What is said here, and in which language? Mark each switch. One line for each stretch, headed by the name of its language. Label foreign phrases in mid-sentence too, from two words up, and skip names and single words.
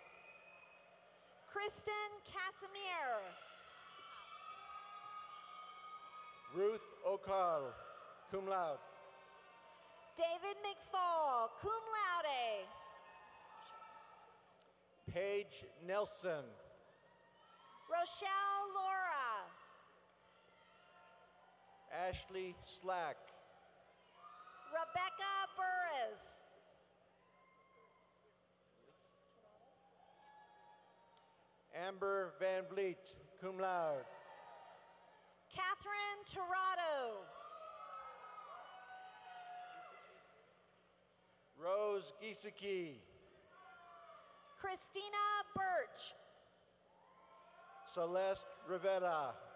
English: Kristen Casimir. Ruth O'Connell,
Latin: cum laude.
English: David McFall,
Latin: cum laude.
English: Paige Nelson. Rochelle Laura. Ashley Slack. Rebecca Burris. Amber Van Vliet,
Latin: cum laude.
English: Catherine Torado. Rose Giesecke. Christina Birch. Celeste Rivera.